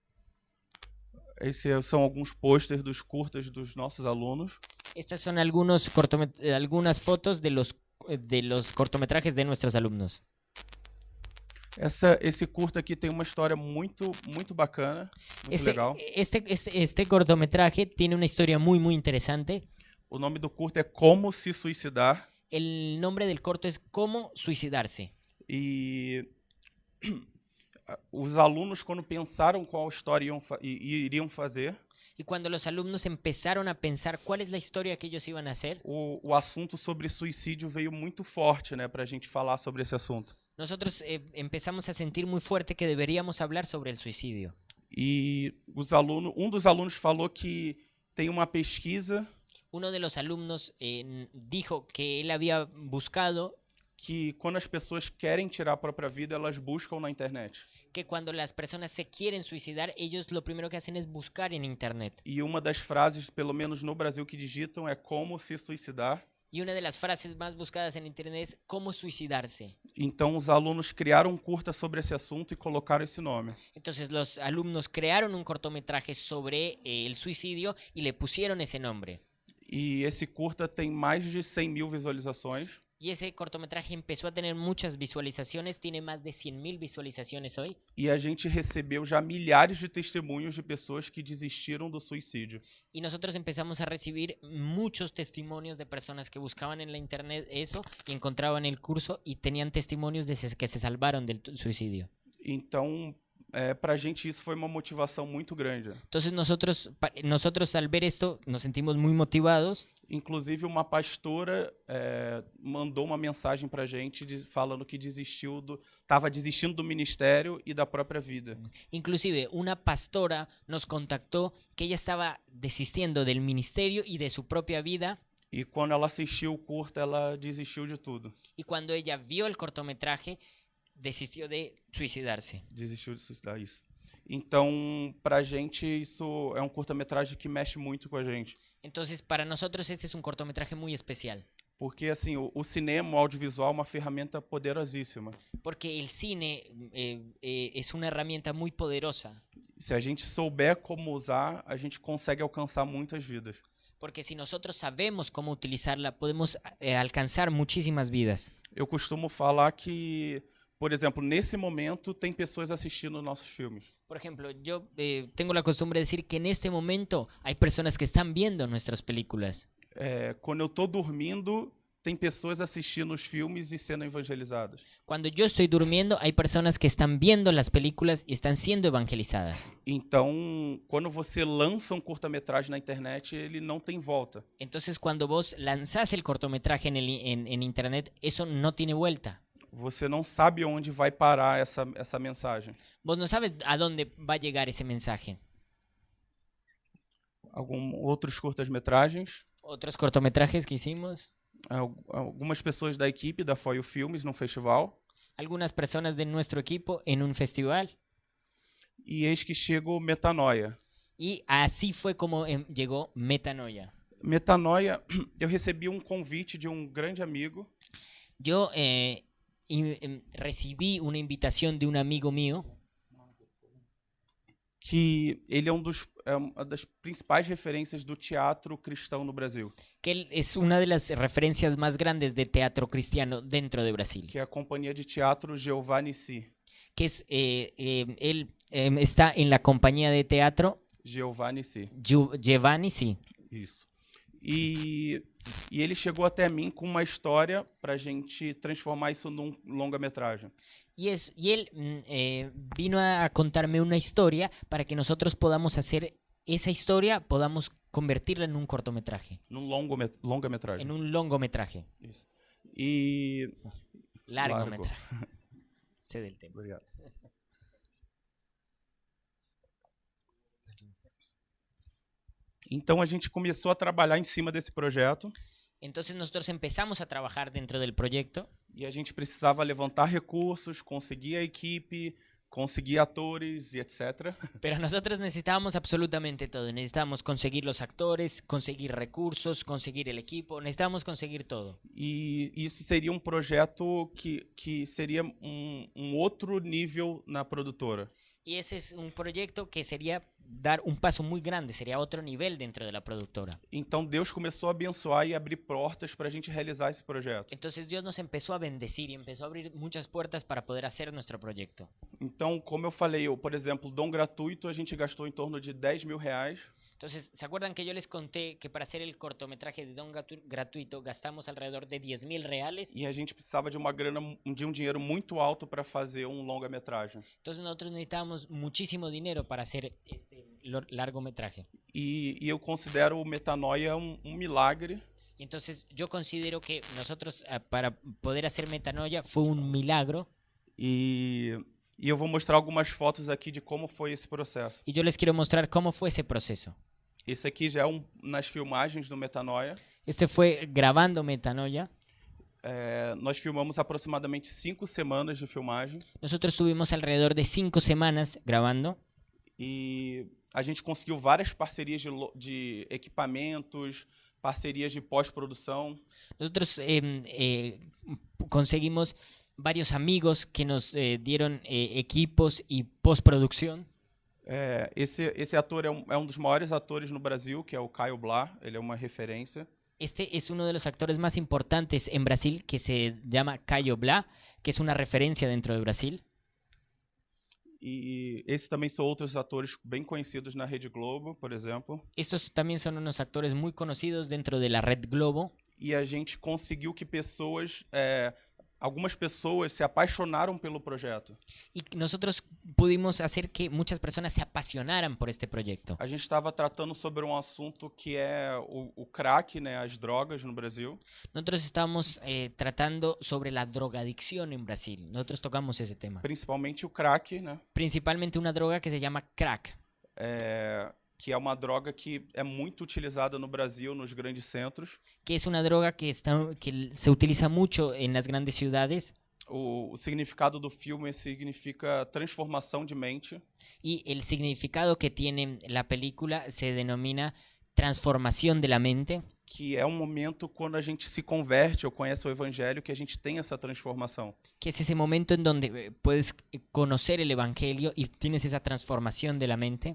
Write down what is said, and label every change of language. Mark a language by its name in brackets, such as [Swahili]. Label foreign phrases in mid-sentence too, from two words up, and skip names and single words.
[Portuguese] Esses são alguns posters dos curtas dos nossos alunos. [Spanish] Estas son algunas fotos de los cortometrajes de nuestros alumnos. [Portuguese] Esse curta aqui tem uma história muito bacana, muito legal. [Spanish] Este cortometraje tiene una historia muy interesante. [Portuguese] O nome do curta é Como Se Suicidar. [Spanish] El nombre del corto es Cómo Suicidarse. [Portuguese] E os alunos, quando pensaram qual história iriam fazer, [Spanish] y cuando los alumnos empezaron a pensar cuál es la historia que ellos iban a hacer, [Portuguese] o assunto sobre suicídio veio muito forte, né, para a gente falar sobre esse assunto. [Spanish] Nosotros empezamos a sentir muy fuerte que deberíamos hablar sobre el suicidio. [Portuguese] E dos alunos falou que tem uma pesquisa. [Spanish] Uno de los alumnos dijo que él había buscado [Portuguese] que quando as pessoas querem tirar a própria vida, elas buscam na internet. [Spanish] Que cuando las personas se quieren suicidar, ellos lo primero que hacen es buscar en internet. [Portuguese] E uma das frases, pelo menos no Brasil, que digitam é como se suicidar. [Spanish] Y una de las frases más buscadas en internet es cómo suicidarse. [Portuguese] Então, os alunos criaram um curta sobre esse assunto e colocaram esse nome. [Spanish] Entonces los alumnos crearon un cortometraje sobre el suicidio y le pusieron ese nombre. [Portuguese] E esse curta tem mais de 100.000 visualizações. [Spanish] Y ese cortometraje empezó a tener muchas visualizaciones, tiene más de 100.000 visualizaciones hoy. [Portuguese] E a gente recebeu já milhares de testemunhos de pessoas que desistiram do suicídio. [Spanish] Y nosotros empezamos a recibir muchos testimonios de personas que buscaban en la internet eso y encontraban el curso y tenían testimonios de que se salvaron del suicidio. [Portuguese] Então, para a gente isso foi uma motivação muito grande. [Spanish] Entonces nosotros al ver esto nos sentimos muy motivados. [Portuguese] Inclusive, uma pastora mandou uma mensagem para a gente falando que estava desistindo do ministério e da própria vida. [Spanish] Inclusive, una pastora nos contactó que ella estaba desistiendo del ministerio y de su propia vida. [Portuguese] E quando ela assistiu o curta, ela desistiu de tudo. [Spanish] Y cuando ella vio el cortometraje, desistió de suicidarse. [Portuguese] Desistiu de suicidar, isso. Então, para a gente, isso é um curta-metragem que mexe muito com a gente. [Spanish] Entonces, para nosotros este es un cortometraje muy especial. [Portuguese] Porque, assim, o cinema, o audiovisual é uma ferramenta poderosíssima. [Spanish] Porque el cine es una herramienta muy poderosa. [Portuguese] Se a gente souber como usar, a gente consegue alcançar muitas vidas. [Spanish] Porque si nosotros sabemos cómo utilizarla, podemos alcanzar muchísimas vidas. [Portuguese] Eu costumo falar que, por exemplo, nesse momento, tem pessoas assistindo nossos filmes. [Spanish] Por ejemplo, yo tengo la costumbre de decir que en este momento hay personas que están viendo nuestras películas. [Portuguese] Quando eu estou dormindo, tem pessoas assistindo os filmes e sendo evangelizadas. [Spanish] Cuando yo estoy durmiendo, hay personas que están viendo las películas y están siendo evangelizadas. [Portuguese] Então, quando você lança curta-metragem na internet, ele não tem volta. [Spanish] Entonces, cuando vos lanzás el cortometraje en internet, eso no tiene vuelta. [Portuguese] Você não sabe onde vai parar essa mensagem. [Spanish] Vos no sabes a dónde va a llegar ese mensaje. [Portuguese] Outros curtas-metragens. [Spanish] Otros cortometrajes que hicimos. [Portuguese] Algumas pessoas da equipe da Foil Filmes no festival. [Spanish] Algunas personas de nuestro equipo en un festival. [Portuguese] E eis que chega o Metanoia. [Spanish] Y así fue como llegó Metanoia. [Portuguese] Metanoia, eu recebi um convite de um grande amigo. [Spanish] Yo recibí una invitación de un amigo mío. [Portuguese] Que ele é uma das principais referências do teatro cristão no Brasil. [Spanish] Que él es una de las referencias más grandes de teatro cristiano dentro de Brasil. [Portuguese] Que é a companhia de teatro Jeová Nissi. [Spanish] Que es, él está en la compañía de teatro Jeová Nissi. [Portuguese] Jeová Nissi. Isso. E ele chegou até mim com uma história para a gente transformar isso num longa-metragem. [Spanish] Y él vino a contarme una historia para que nosotros podamos hacer esa historia, podamos convertirla en un cortometraje. [Portuguese] Num longa-metragem. [Spanish] En un longometraje. [Portuguese] Isso. E... [Spanish] Largometraje. Sé del tema. [Portuguese] Obrigado. Então a gente começou a trabalhar em cima desse projeto. [Spanish] Entonces nosotros empezamos a trabajar dentro del proyecto. [Portuguese] E a gente precisava levantar recursos, conseguir a equipe, conseguir atores e etc. [Spanish] Pero nosotros necesitábamos absolutamente todo. Necesitábamos conseguir los actores, conseguir recursos, conseguir el equipo. Necesitábamos conseguir todo. [Portuguese] E isso seria um projeto que seria um outro nível na produtora. [Spanish] Y ese es un proyecto que sería dar un paso muy grande, sería otro nivel dentro de la productora. [Portuguese] Então Deus começou a abençoar e abrir portas para a gente realizar esse projeto. [Spanish] Entonces Dios nos empezó a bendecir y empezó a abrir muchas puertas para poder hacer nuestro proyecto. [Portuguese] Então, como eu falei, por exemplo, dom gratuito, a gente gastou em torno de R$10.000. [Spanish] Entonces, ¿se acuerdan que yo les conté que para hacer el cortometraje de don gratuito gastamos alrededor de R$10.000? [Portuguese] E a gente precisava de um dinheiro muito alto para fazer longa-metragem. [Spanish] Entonces nosotros necesitábamos muchísimo dinero para hacer este largometraje. [Portuguese] E eu considero o Metanoia um milagre. [Spanish] Entonces yo considero que nosotros para poder hacer Metanoia fue un milagro. [Portuguese] E eu vou mostrar algumas fotos aqui de como foi esse processo. [Spanish] Y yo les quiero mostrar cómo fue ese proceso. [Portuguese] Esse aqui já é nas filmagens do Metanoia. [Spanish] Este fue grabando Metanoia. [Portuguese] Nós filmamos aproximadamente 5 semanas de filmagem. [Spanish] Nosotros tuvimos alrededor de 5 semanas grabando. [Portuguese] E a gente conseguiu várias parcerias de equipamentos, parcerias de pós-produção. [Spanish] Nosotros conseguimos varios amigos que nos dieron equipos y postproducción. [Portuguese] Esse ator é um dos maiores atores no Brasil, que é o Caio Blá. Ele é uma referência. [Spanish] Este es uno de los actores más importantes en Brasil, que se llama Caio Blá, que es una referencia dentro de Brasil. [Portuguese] E esses também são outros atores bem conhecidos na Rede Globo, por exemplo. [Spanish] Estos también son unos actores muy conocidos dentro de la Red Globo. [Portuguese] E a gente conseguiu que algumas pessoas se apaixonaram pelo projeto. [Spanish] Y nosotros pudimos hacer que muchas personas se apasionaran por este proyecto. [Portuguese] A gente estava tratando sobre um assunto que é o crack, né, as drogas no Brasil. [Spanish] Nosotros estábamos tratando sobre la drogadicción en Brasil. Nosotros tocamos ese tema. [Portuguese] Principalmente o crack, né, [Spanish] Principalmente una droga que se llama crack, [Portuguese] que é uma droga que é muito utilizada no Brasil, nos grandes centros. [Spanish] que es una droga que se utiliza mucho en las grandes ciudades. [Portuguese] O significado do filme significa transformação de mente. [Spanish] Y el significado que tiene la película se denomina transformación de la mente, [Portuguese] Que é um momento quando a gente se converte ou conhece o evangelho que a gente tem essa transformação. [Spanish] que es ese momento en donde puedes conocer el evangelio y tienes esa transformación de la mente.